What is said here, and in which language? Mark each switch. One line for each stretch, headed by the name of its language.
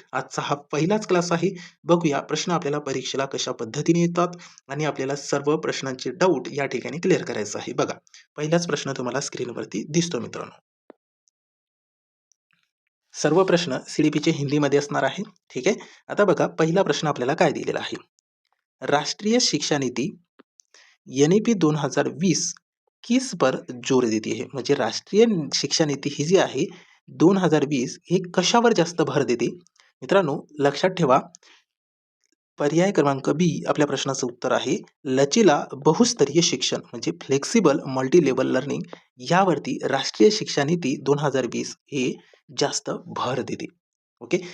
Marathi: आजचा हा पहिलाच क्लास आहे. बघूया प्रश्न आपल्याला परीक्षेला कशा पद्धतीने येतात आणि आपल्याला सर्व प्रश्नांचे डाऊट या ठिकाणी क्लिअर करायचं आहे. बघा, पहिलाच प्रश्न तुम्हाला स्क्रीनवरती दिसतो मित्रांनो. सर्व प्रश्न सी हिंदीमध्ये असणार आहे. ठीक आहे. आता बघा, पहिला प्रश्न आपल्याला काय दिलेला आहे.
Hindi: राष्ट्रीय शिक्षा नीति एन-ई-पी 2020 किस पर जोर देती है?
Marathi: म्हणजे राष्ट्रीय शिक्षा नीती ही जी आहे 2020 हे कशावर जास्त भर देते? मित्रांनो लक्षात ठेवा, पर्याय क्रमांक बी आपल्या प्रश्नाचं उत्तर आहे लचीला बहुस्तरीय शिक्षण म्हणजे फ्लेक्सिबल मल्टी लेवल लर्निंग यावरती राष्ट्रीय शिक्षा नीती 2020 हे जास्त भर देते. ओके.